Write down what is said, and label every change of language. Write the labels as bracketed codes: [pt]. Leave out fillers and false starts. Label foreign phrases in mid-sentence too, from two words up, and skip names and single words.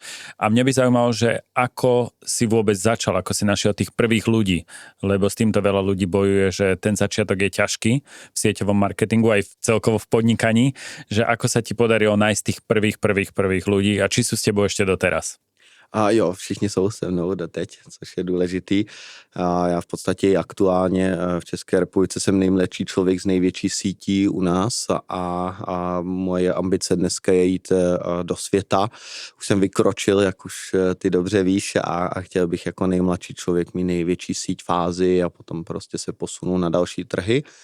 [sk] A mňa by zaujímalo, že ako si vôbec začal, ako si našiel tých prvých ľudí, lebo s týmto veľa ľudí bojuje, že ten začiatok je ťažký v sieťovom marketingu aj celkovo v podnikaní, že ako sa ti podarilo nájsť tých prvých ľudí a či sú s tebou ešte doteraz? [cs] A jo, všichni jsou se mnou doteď, což je důležitý. A já v podstatě aktuálně v České republice jsem nejmladší člověk z největší sítí u nás a moje ambice dneska je jít do světa. Už jsem vykročil, jak už ty dobře víš, a chtěl bych jako nejmladší člověk mít největší síť v Ázii a potom prostě se posunu na další trhy.